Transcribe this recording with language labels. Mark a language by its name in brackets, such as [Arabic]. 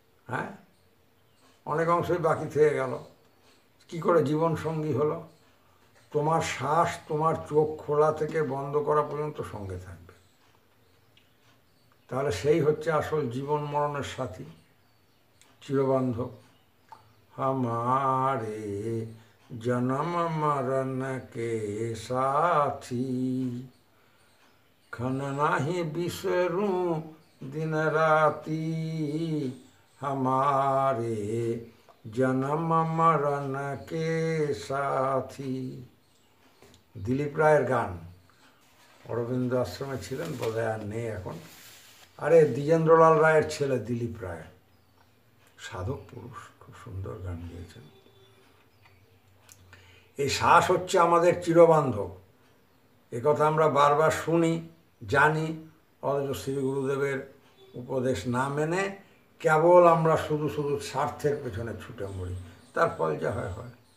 [Bangla] হ্যাঁ, অনেক অংশই বাকি থেকে গেল। কি করে জীবন সঙ্গী হলো? তোমার শ্বাস তোমার চোখ খোলা থেকে বন্ধ করা পর্যন্ত সঙ্গে থাকবে। তাহলে সেই হচ্ছে আসল জীবন মরণের সাথী, চিরবান্ধব। [Hindi] हमारे जन्म मरण के साथी, खन नाही बिसरूं दिन राती, हमारे जन्म मरण के साथी। [Bangla] দিলীপ রায়ের গান। অরবিন্দ আশ্রমে ছিলেন, বোধহয় আর নেই এখন। আরে দ্বিজেন্দ্রলাল রায়ের ছেলে দিলীপ রায়, সাধক পুরুষ, খুব সুন্দর গান গেয়েছেন। এই শ্বাস হচ্ছে আমাদের চিরবান্ধব, একথা আমরা বারবার শুনি, জানি, অথচ শ্রী গুরুদেবের উপদেশ না মেনে কেবল আমরা শুধু স্বার্থের পেছনে ছুটে মরি। তার ফল যা হয় হয়।